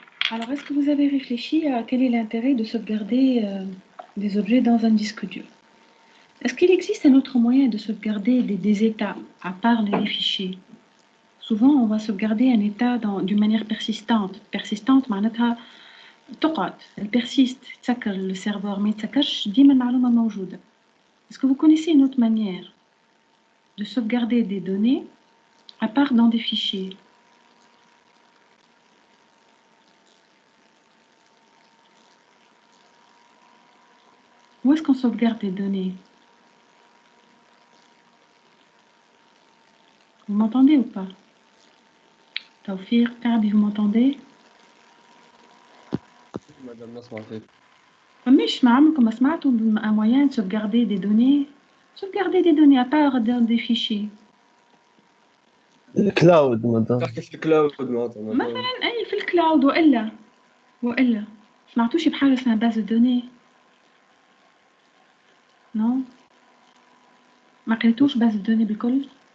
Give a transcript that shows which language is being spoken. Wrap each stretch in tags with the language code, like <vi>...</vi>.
<fr>Alors, est-ce que vous avez réfléchi à quel est l'intérêt de sauvegarder des objets dans un disque dur? Est-ce qu'il existe un autre moyen de sauvegarder des états, à part les fichiers? Souvent, on va sauvegarder un état d'une manière persistante.</fr> <ar>Persistante, معناتها تقعد.</ar> <fr>Elle persiste.</fr> <ar>تسكر</ar> <fr>le serveur, mais</fr> <ar>تسكرش ديما المعلومة موجودة.</ar> <fr>Est-ce que vous connaissez une autre manière de sauvegarder des données à part dans des fichiers? Où est-ce qu'on sauvegarde des données? Vous m'entendez ou pas? Taoufir, Kabi, vous m'entendez? Madame Nasmatek.</fr> <ar>مش معاكم سمعتوا</ar> <fr>un moyen de sauvegarder des données? Sauvegarder des données à part dans des fichiers.</fr> <ar>الكلاود مثلا. تحكي في الكلاود مثلا. أي في الكلاود وإلا سمعتوش بحاجة اسمها باز دوني؟ نو ما قريتوش باز دوني بالكل؟</ar>